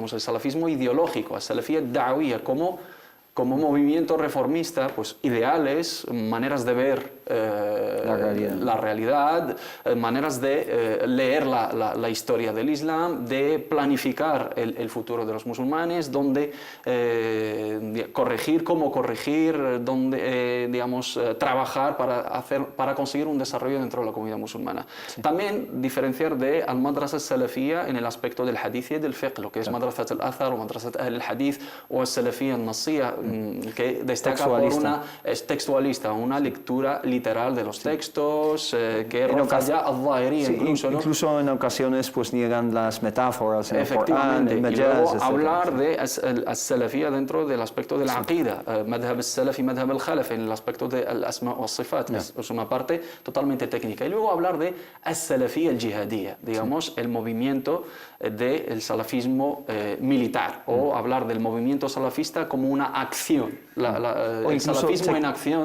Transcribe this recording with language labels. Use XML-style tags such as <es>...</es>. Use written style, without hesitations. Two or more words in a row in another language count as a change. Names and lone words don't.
<es>el salafismo ideológico, el</es> <ar>السلفية الدعوية,</ar> <es>como movimiento reformista, pues ideales, maneras de ver la realidad, maneras de leer la historia del Islam, de planificar el futuro de los musulmanes, donde cómo corregir, donde digamos, trabajar para conseguir un desarrollo dentro de la comunidad musulmana. También diferenciar de</es> <ar>المدرسة السلفية</ar> <es>en el aspecto del hadith y del fiqh, lo que es</es> <ar>مدرسة الأثر</ar> <es>o</es> <ar>مدرسة الحديث</ar> <es>o</es> <ar>السلفية النصية,</ar> <es>que destaca por es textualista, una lectura literal de los textos, que roza ya al-zahiriyya, incluso en ocasiones pues niegan las metáforas en el Corán, el Majaz, y luego hablar de al-salafiyya dentro del aspecto de la aqida,</es> <ar>مذهب السلف</ar> <es>y</es> <ar>مذهب الخلف,</ar> <es>en el aspecto de al-asma o al-sifat, es una parte totalmente técnica. Y luego hablar de</es> <ar>السلفية الجهادية,</ar> <es>digamos, el movimiento del salafismo militar, o hablar del movimiento salafista como una acción, el salafismo en acción.</es>